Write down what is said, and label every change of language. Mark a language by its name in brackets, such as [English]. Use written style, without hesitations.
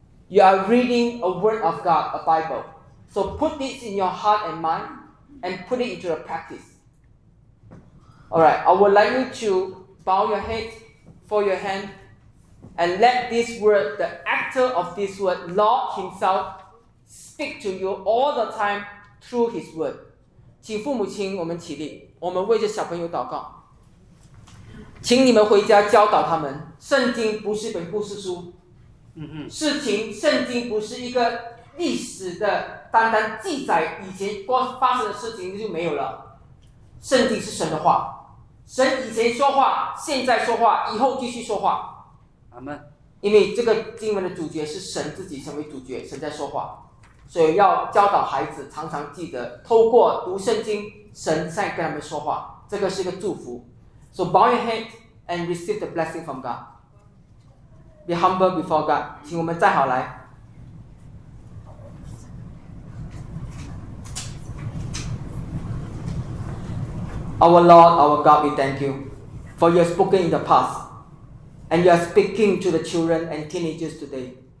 [English] You are reading a word of God, a Bible. So put this in your heart and mind and put it into the practice. All right, I would like you to bow your head, fold your hand, and let this word, the actor of this word, Lord himself, speak. speak to you all the time through His word. [Chinese] 请父母亲，我们起立，我们为着小朋友祷告。请你们回家教导他们，圣经不是一本故事书。事情，圣经不是一个历史的单单记载以前光发生的事情就没有了。圣经是神的话，神以前说话，现在说话，以后继续说话。阿们。因为这个经文的主角是神自己成为主角，神在说话，所以要教导孩子常常记得透过读圣经，神在跟他们说话，这个是一个祝福。 [English] So bow your head and receive the blessing from God. Be humble before God. [Chinese] 请我们站好来。 [English] Our Lord, our God, we thank you for your spoken in the past, and you are speaking to the children and teenagers today.